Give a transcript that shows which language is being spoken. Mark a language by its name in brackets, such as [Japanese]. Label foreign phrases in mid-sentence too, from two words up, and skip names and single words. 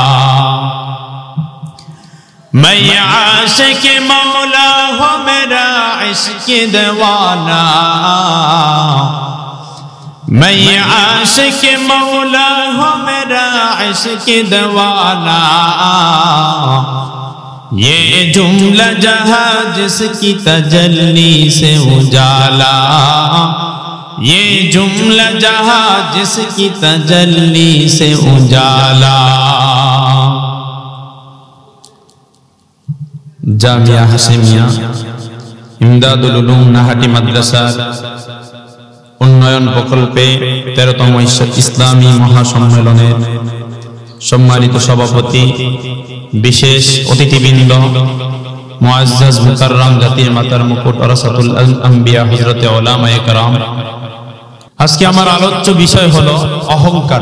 [Urdu] میں عاشق مولا ہوں میرا عشق دیوانہ، میں عاشق مولا ہوں میرا عشق دیوانہ. یہ جملہ جہاں جس کی تجلی سے اجالا، یہ جملہ جہاں جس کی تجلی سے اجالا. [Bangla] জামিয়া হাশেমিয়া ইমদাদুল উলুম নাহাটি মাদ্রাসার উন্নয়ন প্রকল্পে 13তম ইসলামী মহাসম্মেলনের সম্মানিত সভাপতি, বিশেষ অতিথিবৃন্দ, [Arabic] معزز مكرم [Bangla] জাতির মাতার মুকুট [Arabic] ورثة الأنبياء [Bangla] হযরতে উলামায়ে কেরাম, আজকে আমার আলোচ্য বিষয় হলো অহংকার।